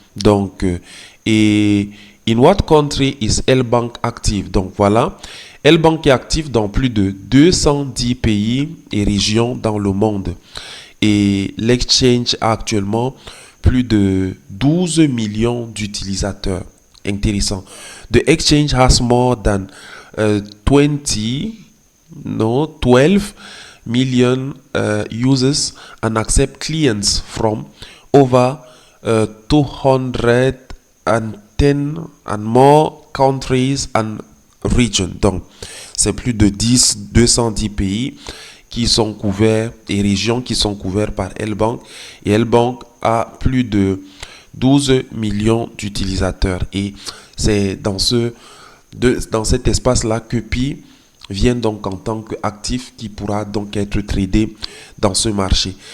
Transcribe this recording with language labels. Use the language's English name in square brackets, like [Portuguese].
[French] Donc, et [English] in what country is L-Bank active? [French] Donc voilà, L-Bank est actif dans plus de 210 pays et régions dans le monde. Et l'exchange a actuellement plus de 12 millions d'utilisateurs. Intéressant. [English] The exchange has more than 12 million users and accept clients from over 210 and more countries and regions. [French] Donc, c'est plus de 210 pays qui sont couverts et régions qui sont couverts par L-Bank. Et L-Bank a plus de 12 millions d'utilisateurs. Et c'est dans cet espace-là que Pi vient donc en tant qu'actif qui pourra donc être tradé dans ce marché.